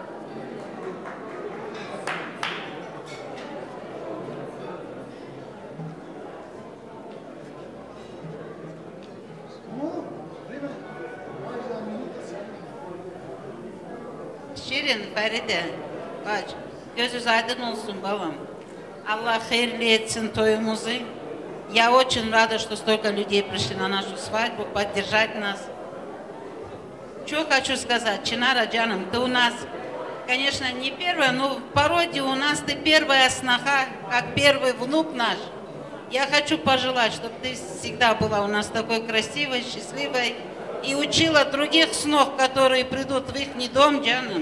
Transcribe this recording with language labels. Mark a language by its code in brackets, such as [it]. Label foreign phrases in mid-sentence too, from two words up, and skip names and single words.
[tr] Şirin, Feride, bak, gözünüz aydın olsun babam. Allah hayırlı etsin toyumuzu. [ru] Я очень рада, что столько людей пришли на нашу свадьбу, поддержать нас. Что хочу сказать, Чинара Джаном, ты у нас, конечно, не первая, но в породе у нас ты первая сноха, как первый внук наш. Я хочу пожелать, чтобы ты всегда была у нас такой красивой, счастливой и учила других снов, которые придут в их дом, Джаном.